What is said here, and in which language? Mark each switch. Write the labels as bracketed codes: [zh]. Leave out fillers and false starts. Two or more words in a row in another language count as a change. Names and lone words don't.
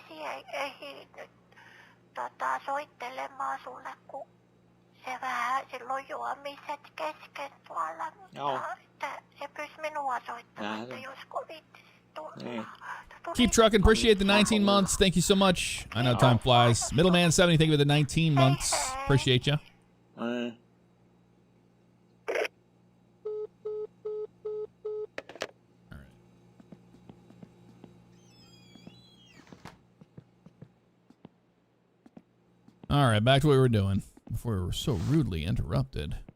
[fi] Soittelemaan sulle, kun se vähän silloin juomiset kesken tuolla, Joo. mutta että se pyysi minua soittamaan, että Nähdään. josko viittisi tulla. Niin. [en] Keep trucking. Appreciate the 19 months. Thank you so much. I know time flies. Middleman 70, thank you for the 19 months. Appreciate you. All right, back to what we were doing before we were so rudely interrupted.